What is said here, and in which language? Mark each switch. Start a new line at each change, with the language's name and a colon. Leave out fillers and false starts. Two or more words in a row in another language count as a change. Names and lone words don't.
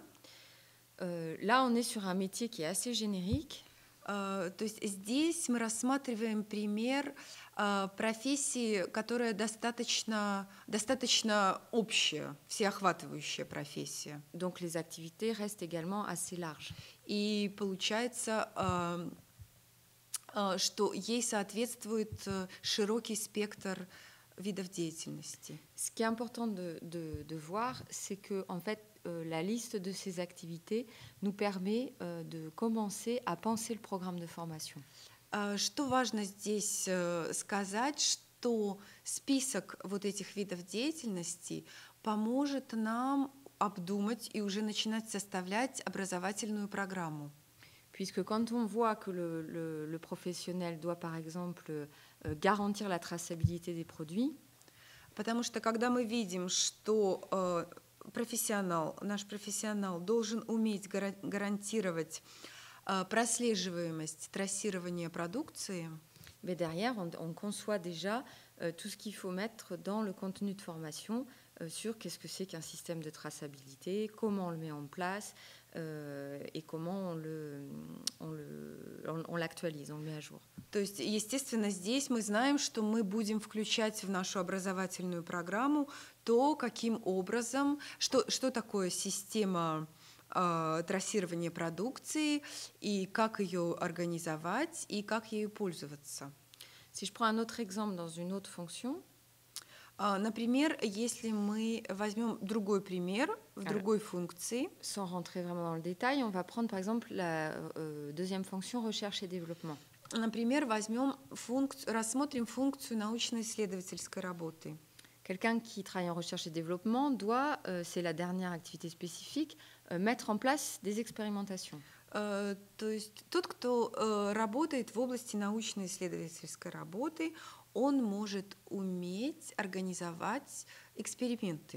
French: Là, on est sur un métier qui est assez générique.
Russian: То есть здесь мы рассматриваем пример профессии, которая достаточно общая, всеохватывающая профессия.
French: Donc les activités restent également assez larges.
Russian: И получается, что ей соответствует широкий спектр видов деятельности.
French: Ce qui est important de voir, c'est que en fait, la liste de ces activités nous permet de commencer à penser le programme de formation.
Russian: Что важно здесь сказать, что список вот этих видов деятельности поможет нам обдумать и уже начинать составлять образовательную программу.
French: Puisque quand on voit que le professionnel doit, par exemple, garantir la traçabilité des produits,
Russian: Потому что когда мы видим, что наш профессионал должен уметь гарантировать прослеживаемость, трассирование продукции,
French: mais derrière, on conçoit déjà tout ce qu'il faut mettre dans le contenu de formation sur qu'est-ce que c'est qu'un système de traçabilité, comment on le met en place et comment on l'actualise, on le met à jour.
Russian: То есть, естественно, здесь мы знаем, что мы будем включать в нашу образовательную программу то, каким образом, что такое система трассирования продукции, и как ее организовать, и как ею пользоваться.
French: Si je prends un autre exemple dans une autre fonction,
Russian: Например, если мы возьмем другой пример в другой функции,
French: sans rentrer vraiment dans le détail, on va prendre par exemple la deuxième fonction recherche et développement.
Russian: например, рассмотрим функцию научно-исследовательской работы.
French: Quelqu'un qui travaille en recherche et développement doit, c'est la dernière activité spécifique, mettre en place des expérimentations.
Russian: То есть тот, кто работает в области научно-исследовательской работы, он может уметь организовать эксперименты.